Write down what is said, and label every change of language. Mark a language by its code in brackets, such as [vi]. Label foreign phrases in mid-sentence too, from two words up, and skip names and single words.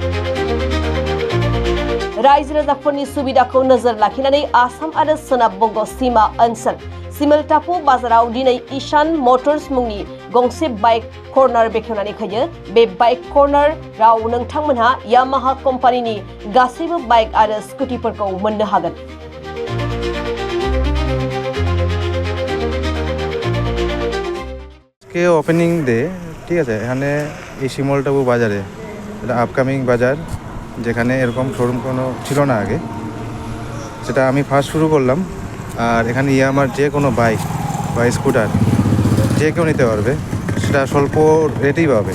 [brx] रायजो राजाफोरनि सुबिदाखौ नोजोर लाखिनानै आसाम आरो सोनाब बंग सीमा ओनसोल सिमलटापु बाजाराव दिनै ईशान मटर्स मुंनि गंसे बाइक कर्नार बेखेवनानै होयो। बे बाइक कर्नाराव नोंथांमोनहा यामाहा कम्पानिनि गासैबो बाइक आरो स्कुटिफोरखौ मोननो हागोन। [bn] के [en] opening day [bn] ठीक আছে এখানে এই শিমলটাপু বাজারে এটা আপকামিং বাজার যেখানে এরকম শোরুম কোনো ছিল না আগে, সেটা আমি ফার্স্ট শুরু করলাম। আর এখানে ইয়ামার যে কোনো বাইক বা স্কুটার যে কেউ নিতে পারবে, সেটা স্বল্প রেটেই পাবে।